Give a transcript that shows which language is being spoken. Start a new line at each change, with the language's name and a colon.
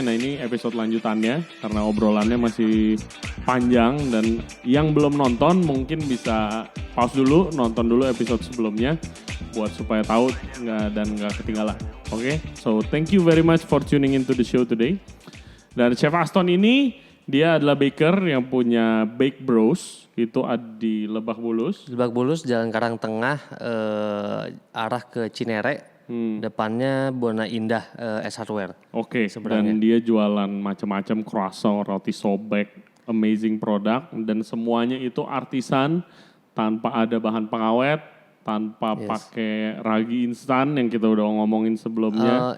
Indonesian: Nah ini episode lanjutannya karena obrolannya masih panjang. Dan yang belum nonton mungkin bisa pause dulu, nonton dulu episode sebelumnya buat supaya tahu dan nggak ketinggalan.
English: Oke, so thank you very much for tuning into the show today.
Indonesian: Dan Chef Aston ini dia adalah baker yang punya Bake Bros, itu ada di Lebak Bulus. Lebak Bulus, Jalan Karang Tengah, arah ke Cinere, depannya Bona Indah S Hardware. Oke, dan dia jualan macam-macam croissant, roti sobek,
English: amazing product,
Indonesian: dan semuanya itu artisan, tanpa ada bahan pengawet, tanpa pakai ragi instan yang kita udah ngomongin sebelumnya.